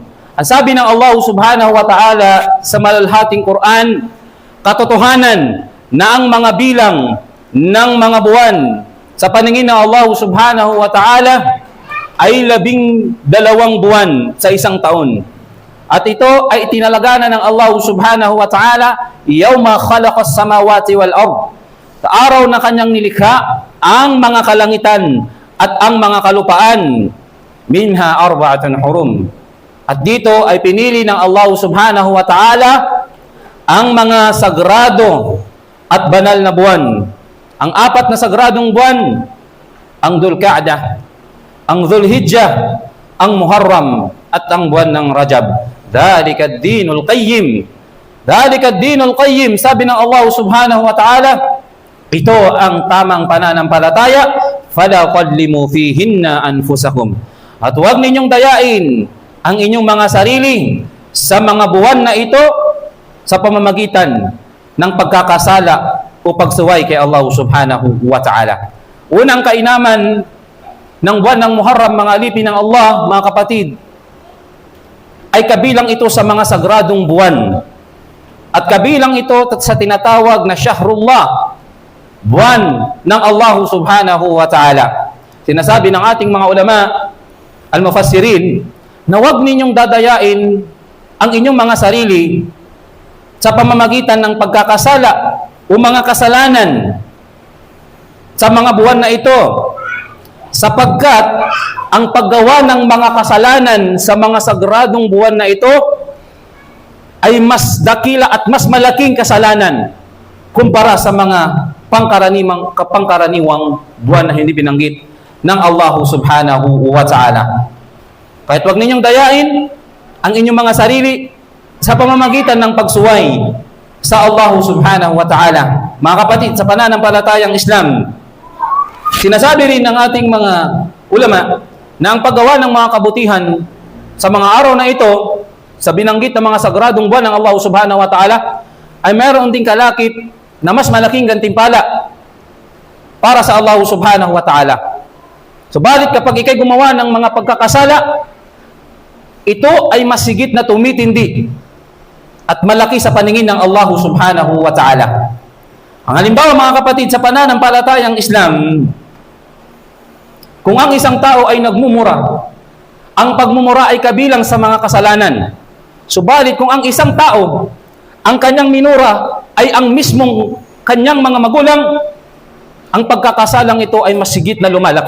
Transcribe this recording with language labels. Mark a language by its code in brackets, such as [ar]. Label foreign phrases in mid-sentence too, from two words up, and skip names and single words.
[tl] Ang sabi ng Allah [ar] سبحانه وتعالى [tl] sa maluhating Quran, katotohanan na ang mga bilang ng mga buwan sa paningin ng Allah subhanahu wa ta'ala ay 12 buwan sa isang taon. At ito ay itinalaga na ng Allah [ar] سبحانه وتعالى, يوم خلق السماوات والأرض, [tl] sa araw na kanyang nilikha ang mga kalangitan at ang mga kalupaan, [ar] منها 4 حرم. [tl] At dito ay pinili ng Allah [ar] سبحانه وتعالى [tl] ang mga sagrado at banal na buwan. Ang 4 na sagradong buwan, ang Dhul-Qa'dah, ang Dhul-Hijjah, ang Muharram, at ang buwan ng Rajab. [ar] ذلك الدين القيم. ذلك الدين القيم, sabi ng Allah سبحانه وتعالى, ito ang tamang pananampalataya, فلا تظلموا فيهن أنفسكم. [tl] At huwag ninyong dayain ang inyong mga sarili sa mga buwan na ito sa pamamagitan ng pagkakasala o pagsuway kay Allah [ar] سبحانه وتعالى. [tl] Unang kainaman ng buwan ng Muharram, mga alipin ng Allah, mga kapatid, ay kabilang ito sa mga sagradong buwan. At kabilang ito sa tinatawag na Shahrullah, buwan ng Allah [ar] سبحانه وتعالى. [tl] Sinasabi ng ating mga ulama, al-mufassirin, na huwag ninyong dadayain ang inyong mga sarili sa pamamagitan ng pagkakasala o mga kasalanan sa mga buwan na ito, sapagkat ang paggawa ng mga kasalanan sa mga sagradong buwan na ito ay mas dakila at mas malaking kasalanan kumpara sa mga pangkaraniwang buwan na hindi binanggit ng Allah [ar] سبحانه وتعالى. [tl] Kahit huwag ninyong dayain ang inyong mga sarili sa pamamagitan ng pagsuway sa Allah [ar] سبحانه وتعالى. [tl] Mga kapatid, sa pananampalatayang Islam, sinasabi rin ng ating mga ulama na ang paggawa ng mga kabutihan sa mga araw na ito, sa binanggit ng mga sagradong buwan ng Allah [ar] سبحانه وتعالى, [tl] ay mayroon ding kalakip na mas malaking gantimpala para sa Allah [ar] سبحانه وتعالى. [tl] Subalit kapag ikay gumawa ng mga pagkakasala, ito ay masigit na tumitindi at malaki sa paningin ng Allah [ar] سبحانه وتعالى. [tl] Ang halimbawa, mga kapatid, sa pananampalatayang Islam, kung ang isang tao ay nagmumura, ang pagmumura ay kabilang sa mga kasalanan. Subalit kung ang isang tao, ang kanyang minura ay ang mismong kanyang mga magulang, ang pagkakasalang ito ay mas higit na lumalaki.